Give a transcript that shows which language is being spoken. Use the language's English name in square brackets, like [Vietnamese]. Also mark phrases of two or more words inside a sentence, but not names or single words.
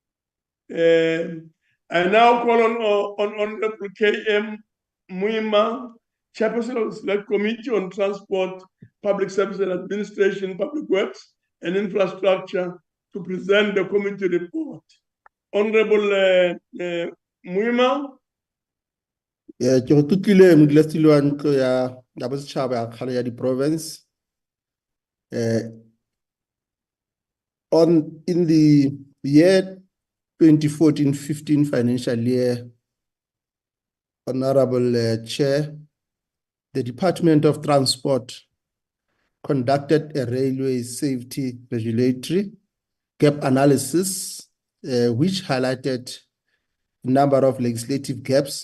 [English] I now call on Honorable K.M. Muima, Chairperson of the Select Committee on Transport, Public Service and Administration, Public Works and Infrastructure to present the committee report. Honorable Muima. [Northern Sotho] Ke go tutlile modulasetulo wa ntlo ya bosetšhaba ya kgale ya di-province. [English] In the year 2014-15 financial year, Honorable Chair, the Department of Transport conducted a railway safety regulatory gap analysis, which highlighted a number of legislative gaps.